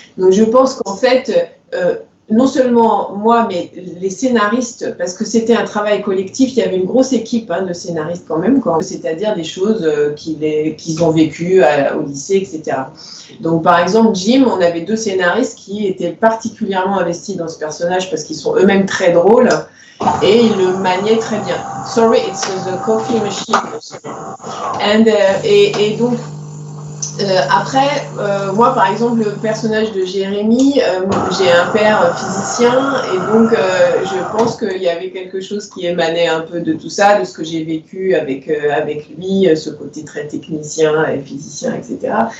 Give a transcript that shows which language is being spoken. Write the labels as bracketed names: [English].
[French] Donc je pense qu'en fait, non seulement moi, mais les scénaristes, parce que c'était un travail collectif, il y avait une grosse équipe de scénaristes quand même, c'est-à-dire des choses qu'ils ont vécues au lycée, etc. Donc par exemple, Jim, on avait 2 scénaristes qui étaient particulièrement investis dans ce personnage parce qu'ils sont eux-mêmes très drôles et ils le maniaient très bien. [English] Sorry, it's the coffee machine. [French] Et donc, Après, moi, par exemple, le personnage de Jérémy, j'ai un père physicien et donc je pense qu'il y avait quelque chose qui émanait un peu de tout ça, de ce que j'ai vécu avec lui, ce côté très technicien et physicien, etc.